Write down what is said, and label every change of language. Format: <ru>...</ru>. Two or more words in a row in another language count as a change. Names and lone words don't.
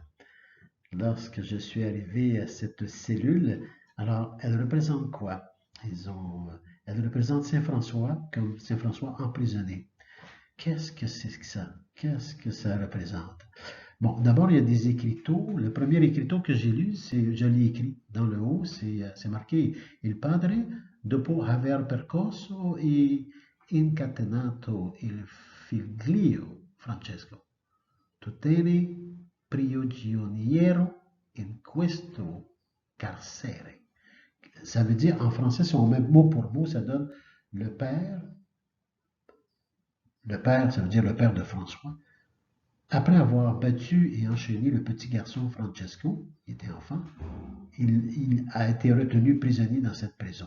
<fr>Lorsque je suis arrivé à cette cellule, alors elle représente quoi? Elle représente Saint François comme Saint François emprisonné. Qu'est-ce que c'est que ça? Qu'est-ce que ça représente? Bon, d'abord, il y a des écriteaux. Le premier écriteau que j'ai lu, je l'ai écrit dans le haut, c'est marqué</fr> <it>Il padre, dopo aver percorso e incatenato il figlio Francesco, tutene prigioniero in questo carcere.</it> <fr>Ça veut dire, en français, si on met mot pour mot, ça donne le père, ça veut dire le père de François, après avoir battu et enchaîné le petit garçon Francesco, qui était enfant, il a été retenu prisonnier dans cette prison.</fr>